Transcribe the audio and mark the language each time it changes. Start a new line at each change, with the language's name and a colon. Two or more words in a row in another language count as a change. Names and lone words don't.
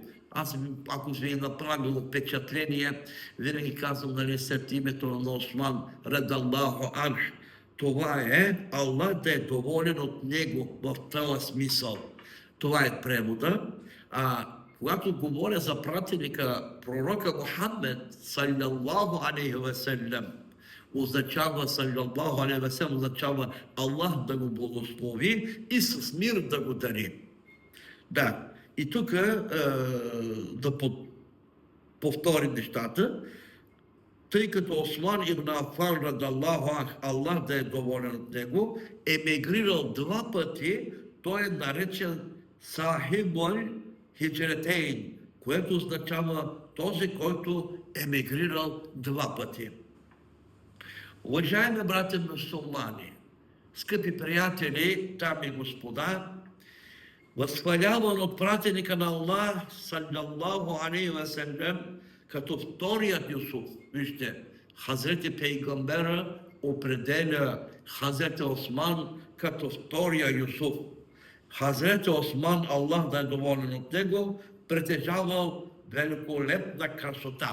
Bulgarian: Ако ви е направило впечатление, винаги казвам, нали, след името на Осман,
Arabic: رضي الله عنه.
Bulgarian: Това е Аллах да е доволен от него в този смисъл. Това е превода. Когато говоря за пратеника, пророка Мухаммед,
Arabic: صلى الله عليه وسلم, означава, صلى الله عليه وسلم,
Bulgarian: означава Аллах да го благослови и с мир да го дари. Да, и тук да повторим нещата. Тъй като Осман ибн Афан,
Arabic: رضي الله عنه,
Bulgarian: Аллах да е доволен от него, емигрирал 2 пъти, той е наречен
Arabic: صاحب الهجرتين,
Bulgarian: което означава този, който емигрирал 2 пъти. Уважаеми братя мюсюлмани, скъпи приятели, дами и господа, възхваляван от пратеника на Аллах,
Arabic: صلى الله عليه وسلم,
Bulgarian: като вторият Юсуф. Вижте, Хазрети Пейгамбера определя Хазрети Осман като втория Юсуф. Хазрети Осман, Аллах да е доволен от него, притежавал великолепна красота.